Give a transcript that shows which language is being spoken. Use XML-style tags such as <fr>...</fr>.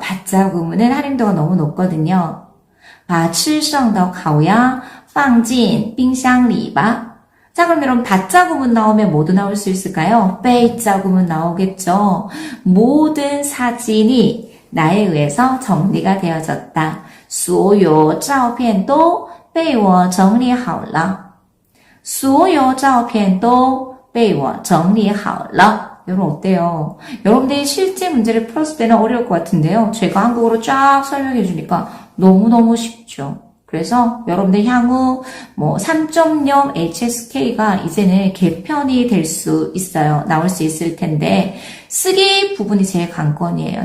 <ko>바자 구문은 할인도가 너무 높거든요.</ko> <zh>把吃剩的烤鸭放进冰箱里吧.</zh> <ko>자, 그럼 여러분 바자 구문 나오면 뭐도 나올 수 있을까요? 빼자 구문 나오겠죠. 모든 사진이 나에 의해서 정리가 되어졌다.</ko> <zh>所有照片都被我整理好了. 所有照片都被我整理好了.</zh> <ko>여러분 어때요? 여러분들이 실제 문제를 풀었을 때는 어려울 것 같은데요. 제가 한국어로 쫙 설명해 주니까 너무너무 쉽죠. 그래서 여러분들 향후 3.0 HSK가 이제는 개편이 될 수 있어요. 나올 수 있을 텐데 쓰기 부분이 제일 관건이에요.</ko>